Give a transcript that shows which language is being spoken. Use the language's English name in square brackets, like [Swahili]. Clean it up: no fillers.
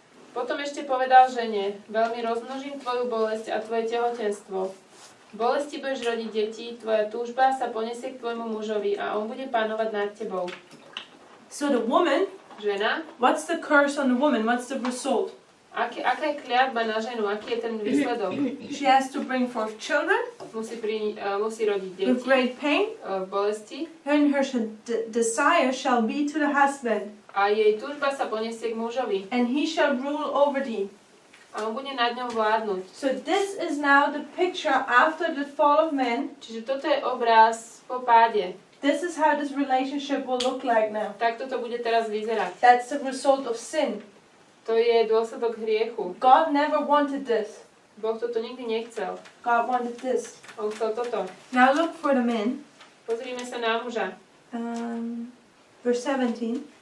[Slovak] Potom ešte povedal žene, veľmi rozmnožím tvoju bolesť a tvoje tehotenstvo. V bolesti budeš rodiť deti, tvoja túžba sa poniesie k tvojmu mužovi a on bude panovať nad tebou. [English] So the woman, [Slovak] Žena, [English] what's the curse on the woman? What's the result? [Slovak] aká je kliatba na ženu, aký je ten výsledok? [English] She has to bring forth children [Slovak] Musí rodiť [English] with [Slovak] deti [English] great pain, [Slovak] v bolesti [English] and her desire shall be to the husband, [Slovak] a jej túžba sa poniesie k mužovi [English] and he shall rule over thee. [Slovak] a on bude nad ňou vládnuť. [English] So this is now the picture after the fall of man. [Slovak] Čiže toto je obraz po páde. [English] This is how this relationship will look like now. [Slovak] Takto to bude teraz vyzerať. [English] That's the result of sin. [Slovak] To je dôsledok hriechu. [English] God never wanted this. [Slovak] Boh toto nikdy nechcel. [English] God wanted this. [Slovak] On chcel toto. [English] Now look for the men. [Slovak] Pozrime sa na muža. [English] Verse 17